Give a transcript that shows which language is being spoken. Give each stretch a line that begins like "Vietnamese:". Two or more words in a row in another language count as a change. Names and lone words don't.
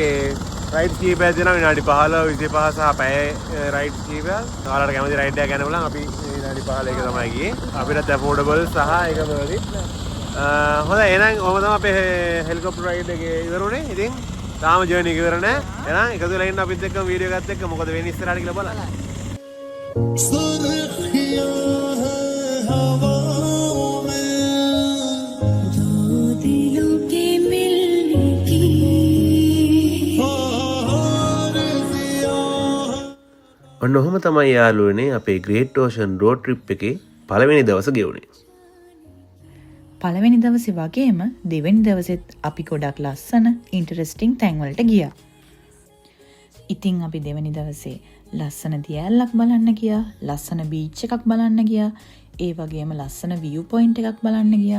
Sinhala: ඒකේ රයිට් කීපයක් දෙනවා විනාඩි 15 25 සහ පැය රයිට් කීපයක්. ඔයාලට කැමති රයිඩ් එකක් ගන්න බලන්න අපි විනාඩි 15 එක තමයි ගියේ. අපිටත් ඇෆෝඩබල් සහ ඒක වලදී. හොඳයි එහෙනම් ඔහොම තමයි අපේ
English: helicopter ride
Sinhala: එකේ ඉවරුනේ. ඉතින් තාම ජර්නි එක ඉවර නැහැ. එහෙනම් එකතු වෙලා ඉන්න අපිත් එක්ක වීඩියෝ එකත් එක්ක මොකද වෙන්නේ ඉස්සරහට කියලා බලන්න.
Hindi: सुर्खियां हैं हवाओं में दो दिलों के मिलने की
Sinhala: ඔන්න ඔහොම තමයි යාළුවනේ අපේ ග්‍රේට් ඕෂන් රෝඩ් ට්‍රිප් එකේ පළවෙනි දවස ගෙවුනේ. පළවෙනි දවසේ වගේම දෙවෙනි දවසෙත් අපි ගොඩක් ලස්සන ඉන්ටරෙස්ටිං තැන්වලට ගියා. ඉතින් අපි දෙවෙනි දවසේ ලස්සන දියැලක් බලන්න ගියා, ලස්සන බීච් එකක් බලන්න ගියා, ඒ වගේම ලස්සන
English: view point
Sinhala: එකක් බලන්න ගියා.